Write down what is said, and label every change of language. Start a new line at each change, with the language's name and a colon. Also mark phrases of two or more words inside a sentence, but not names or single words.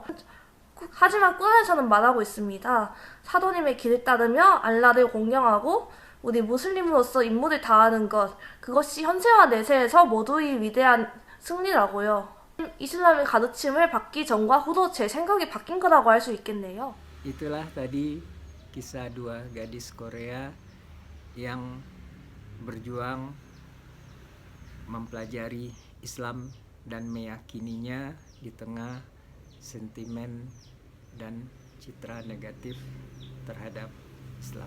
Korean: 하지만 꾸란에서는 말하고 있습니다. 사도님의 길을 따르며 알라를 공경하고 우리 무슬림으로서 임무를 다하는 것, 그것이 현세와 내세에서 모두의 위대한 승리라고요. 이슬람의 가르침을 받기 전과 후로 제 생각이 바뀐 거라고 할 수 있겠네요.
Indonesian: Itulah tadi kisah dua gadis Korea yang berjuang mempelajari Islam dan meyakininya di tengah sentimen dan citra negatif terhadap Islam.